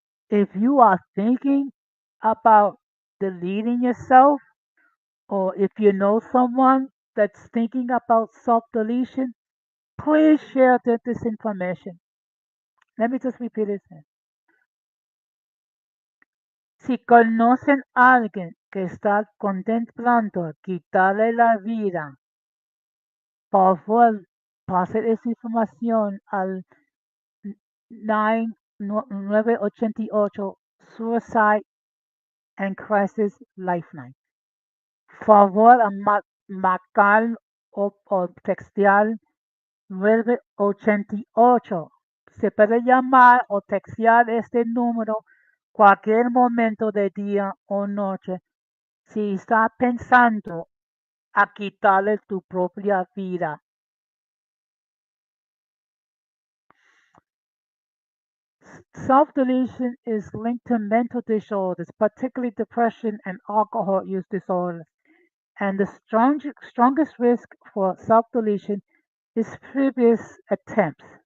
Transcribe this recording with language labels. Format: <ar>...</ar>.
<en>If you are thinking about deleting yourself, or if you know someone that's thinking about self deletion, please share this information. Let me just repeat it.</en> <es>Si conocen a alguien que está contemplando quitarle la vida, por favor, pase esa información al 988 Suicide and Crisis Lifeline. Favor a marcar o textear 988. Se puede llamar o textear este número cualquier momento de día o noche si está pensando a quitarle tu propia vida.</es> <en>Self-deletion is linked to mental disorders, particularly depression and alcohol use disorders. And the strongest risk for self-deletion is previous attempts.</en>